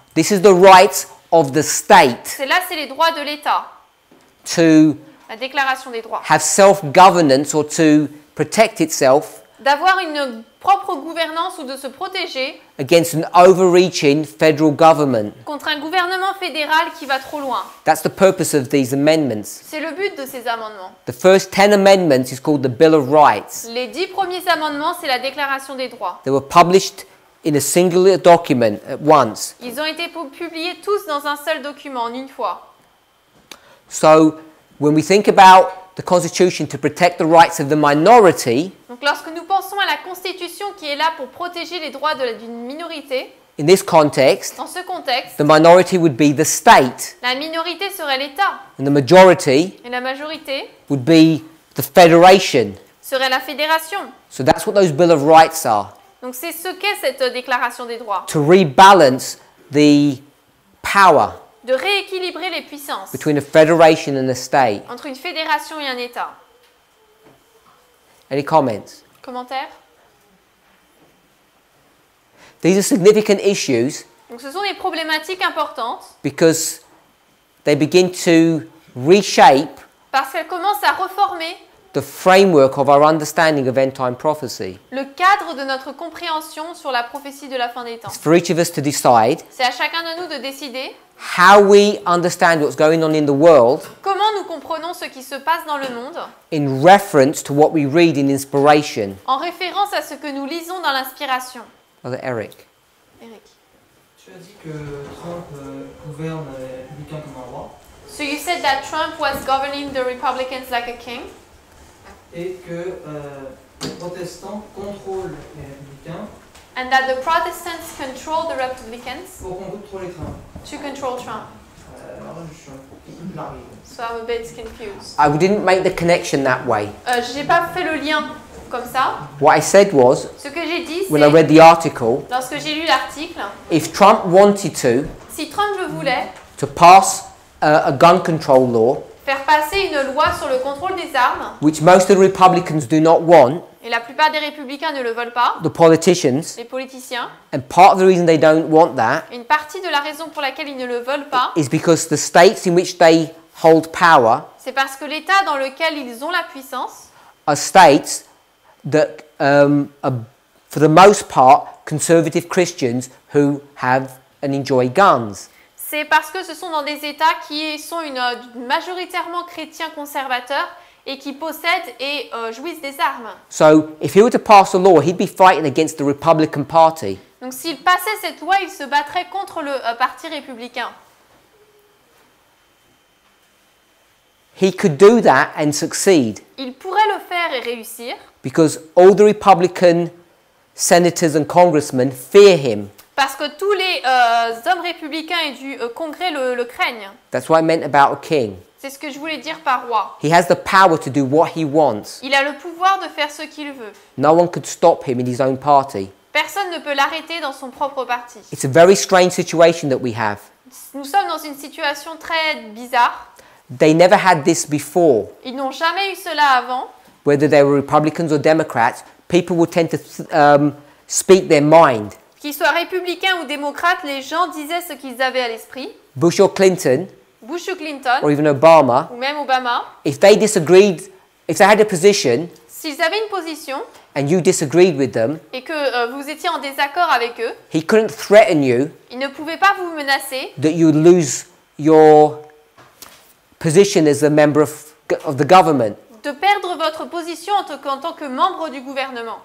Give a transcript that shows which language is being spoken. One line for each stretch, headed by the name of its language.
English: This is the rights of the state
French: C'est les droits de l'État.
English: to
French: La déclaration des droits.
English: have self-governance or to protect itself
French: D'avoir une propre gouvernance ou de se protéger
English: against an overreaching federal government.
French: contre un gouvernement fédéral qui va trop loin.
English: That's the purpose of these amendments.
French: C'est le but de ces amendements.
English: The first 10 amendments is called the Bill of Rights.
French: Les 10 premiers amendements, c'est la déclaration des droits.
English: They were published in a singular document at once.
French: Ils ont été publiés tous dans un seul document, en une fois.
English: So when we think about the Constitution to protect the rights of the minority,
French: Donc lorsque nous pensons à la Constitution qui est là pour protéger les droits d'une minorité,
English: in this context,
French: dans ce contexte,
English: the minority would be the state,
French: la minorité serait l'État
English: and the majority
French: et la majorité
English: would be the federation.
French: serait la fédération.
English: So that's what those Bill of Rights are,
French: Donc c'est ce qu'est cette déclaration des droits.
English: to rebalance the power
French: De rééquilibrer les puissances
English: between a federation and a state.
French: entre une fédération et un État.
English: Any comments?
French: Commentaires?
English: These are significant issues
French: Donc ce sont des problématiques importantes
English: because they begin to reshape
French: parce qu'elles commencent à reformer
English: the framework of our understanding of end-time prophecy.
French: le cadre de notre compréhension sur la prophétie de la fin des temps.
English: It's for each of us to decide
French: C'est à chacun de nous de décider
English: how we understand what's going on in the world
French: comment nous comprenons ce qui se passe dans le monde
English: in reference to what we read in inspiration.
French: en référence à ce que nous lisons dans l'inspiration.
English: Brother Eric.
French: Eric. Tu as dit que Trump gouverne les républicains comme un roi
English: So you said that Trump was governing the Republicans like a king
French: et que les protestants contrôlent les républicains
English: and that the Protestants control the Republicans
French: pour contrôler Trump.
English: to control Trump.
French: Alors là, je suis un peu largué.
English: So I'm a bit confused. I didn't make the connection that way.
French: J'ai pas fait le lien comme ça.
English: What I said was,
French: Ce que j'ai dit,
English: when I
French: c'est
English: read the article,
French: lorsque j'ai lu l'article,
English: if Trump wanted
French: si Trump le voulait,
English: to pass a gun control law,
French: faire passer une loi sur le contrôle des armes,
English: which most of the Republicans do not want,
French: et la plupart des républicains ne le veulent pas,
English: the politicians,
French: les politiciens,
English: and part of the reason they don't want that
French: une partie de la raison pour laquelle ils ne le veulent pas,
English: is because the states in which they hold power
French: c'est parce que l'État dans lequel ils ont la puissance
English: are states that are, for the most part, conservative Christians who have and enjoy guns.
French: c'est parce que ce sont dans des États qui sont majoritairement chrétiens conservateurs et qui possèdent et jouissent des armes.
English: So if he were to pass a law, he'd be fighting against the Republican Party.
French: Donc s'il passait cette loi, il se battrait contre le parti républicain.
English: He could do that and succeed
French: Il pourrait le faire et réussir
English: because all the Republican senators and congressmen fear him.
French: parce que tous les hommes républicains et du Congrès le craignent.
English: That's what I meant about a king.
French: C'est ce que je voulais dire par roi.
English: He has the power to do what he wants.
French: Il a le pouvoir de faire ce qu'il veut.
English: No one could stop him in his own party.
French: Personne ne peut l'arrêter dans son propre parti.
English: It's a very strange situation that we have.
French: Nous sommes dans une situation très bizarre.
English: They never had this before.
French: Ils n'ont jamais eu cela avant.
English: Whether they were Republicans or Democrats, people would tend to speak their mind.
French: Qu'ils soient républicains ou démocrates, les gens disaient ce qu'ils avaient à l'esprit.
English: Bush or Clinton,
French: Bush ou Clinton,
English: or even Obama,
French: ou même Obama,
English: if they disagreed, if they had a position
French: s'ils avaient une position
English: and you disagreed with them,
French: et que vous étiez en désaccord avec eux,
English: he couldn't threaten you
French: ils ne pouvaient pas vous menacer
English: that you would lose your position as a member of the government.
French: de perdre votre position en tant que membre du gouvernement.